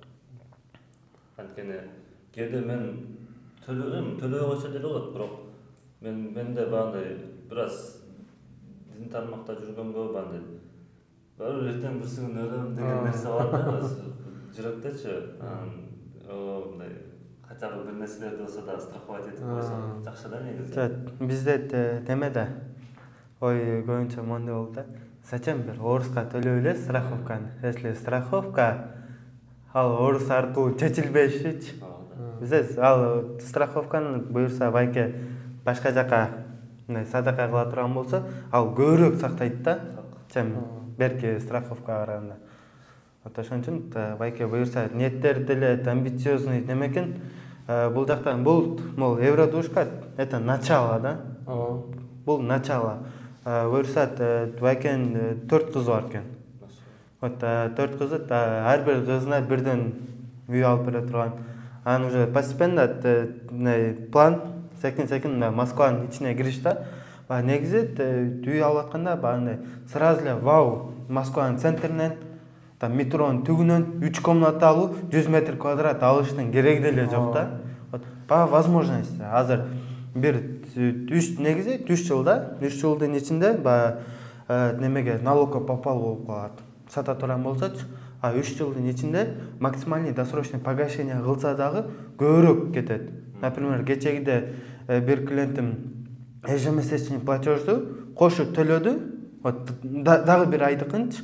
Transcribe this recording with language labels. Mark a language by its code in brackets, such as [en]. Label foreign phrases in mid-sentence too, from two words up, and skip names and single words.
[ky] Анткени кээде мен төлөбөй койсо деле болот, бирок менде баягындай бир аз дин тармакта жүргөнгө баягындай бир эртең бир күн өлөм деген нерсе бар да, жүрөктөчү. Мындай [ru] хотя бы [ky] бир нерселерди болсо да страховать этип койсо жакшы да негизи. Бизде неме да ой көбүнчө мондой болду да. Зачем бир оруска төлөп эле страховканы? [ru] Если страховка [ky] ал орус аркылуу чечилбешичи. Бизде ал страховканы буюрса байке башка жака мындай садака кыла турган болсо, ал көбүрөөк сактайт да, чем берки страховкага караганда. Ошон үчүн байке буюрса ниеттери деле амбициозный немекен. Бул жактан бул [ru] евродушка это начало [ky] да. Бул начало. Буюрса байкен 4 кызы бар экен. Вот 4 кызы, ар бир кызына бирден үй алып бере турган. Анан [ru] уже постепенно [ky] план секин Москванын ичине кириш да. Негизи үй алып атканда баягындай сразу эле вау, Москванын центринен метронун түгүнөн 3 комната алуу, 100 [ru] метр квадрат [ky] алыштын кереги деле жок да. [ru] Вот по возможности [ky] азыр бир 3 жылда, 3 жылдын ичинде немеге налогко попал болуп калат. Сата турган болсочу, 3 жылдын ичинде [ru] максимальный досрочный погашение [ky] кылса дагы көбүрөөк кетет. Например, кечегиде бир клиентим [ru] ежемесячный платежду [ky] кошу төлөдү, вот дагы бир айдыкынчы.